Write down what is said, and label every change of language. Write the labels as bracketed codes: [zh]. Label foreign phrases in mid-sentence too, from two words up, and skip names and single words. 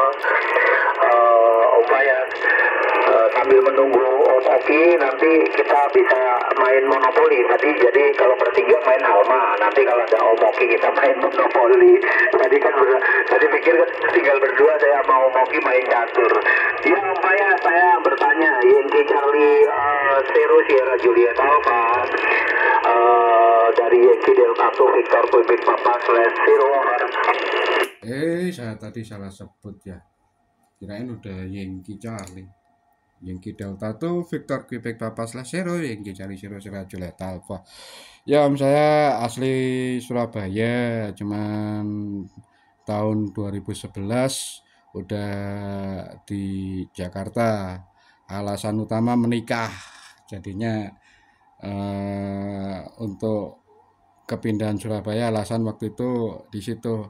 [id] Om Fayas, sambil menunggu Om Oki nanti kita bisa main monopoli. Jadi kalau bertiga main Alma, nanti kalau ada Om Oki kita main monopoli. Tadi pikir tinggal berdua, saya mau Om Oki main catur. Ya Om Fayas, saya bertanya, Yankee Charlie Zero Sierra Juliet Alpha dari Yankee Delta 2 Victor Quebec Papa /0 over. Saya tadi salah sebut ya. Kirain udah Yankee Charlie. Yankee Delta 2 Victor Quebec Papa /0 Yankee Charlie Zero Sierra Juliet Alpha. Ya Om, saya asli Surabaya, cuman tahun 2011 udah di Jakarta. Alasan utama menikah, jadinya untuk kepindahan Surabaya alasan waktu itu di situ.